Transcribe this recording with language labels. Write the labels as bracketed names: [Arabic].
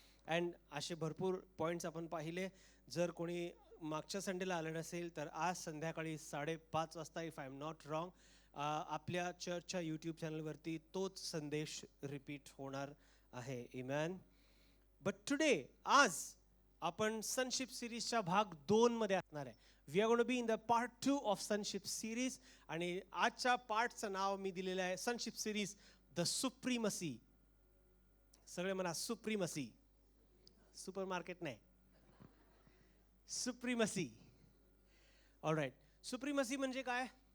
[Marathi] And असे भरपूर points आपण पाहिले. जर कोणी मागच्या संडेला आलं नसेल तर आज संध्याकाळी 5:30 वाजता, [English] if I am not wrong, [Marathi] आपल्या चर्चच्या यूट्यूब चॅनलवरती तोच संदेश रिपीट होणार आहे. आमेन. बट टुडे, आज आपण सनशिप सिरीजच्या भाग 2 मध्ये असणार आहे. [English] We are going to be in the part 2 of sonship series. [Marathi] आणि आजच्या पार्टचं नाव मी दिलेलं आहे सनशिप सिरीज द सुप्रीमसी. सगळे म्हणा सुप्रीमसी. सुपर मार्केट नाही, सुप्रीमसी. ऑलराईट. सुप्रीमसी म्हणजे काय?